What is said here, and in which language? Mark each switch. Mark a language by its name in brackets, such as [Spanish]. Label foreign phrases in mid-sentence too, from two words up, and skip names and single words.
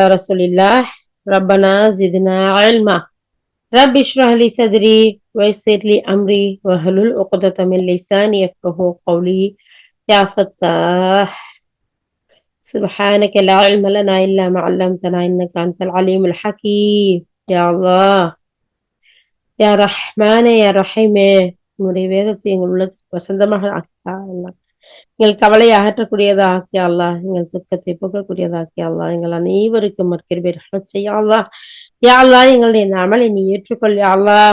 [Arabic] رسول الله ربنا زدنا علما رب اشرح لي صدري ويسر لي أمري واحلل عقدة من لساني يفقهوا قولي يا فتاح سبحانك لا علم لنا إلا ما علمتنا إنك أنت العليم الحكيم يا الله [Tamil] யா ரஹ்மானே யா ரஹீமே, உன்னுடைய வேதத்தை எங்கள் உள்ளத்துக்கு வசந்தமாக ஆக்கியா அல்லாஹ். எங்கள் கவலையை அகற்றக்கூடியதா ஆக்கியா அல்லாஹ். எங்கள் துக்கத்தை போக்கக்கூடியதா ஆக்கியா அல்லாஹ். எங்கள் அனைவருக்கும் மற்கிருபை ரஹ்மத் செய்யா அல்லாஹ். [Arabic] يا الله, [Tamil] எங்களுடைய இந்த அமலை நீ ஏற்றுக்கொள் [Arabic] يا الله.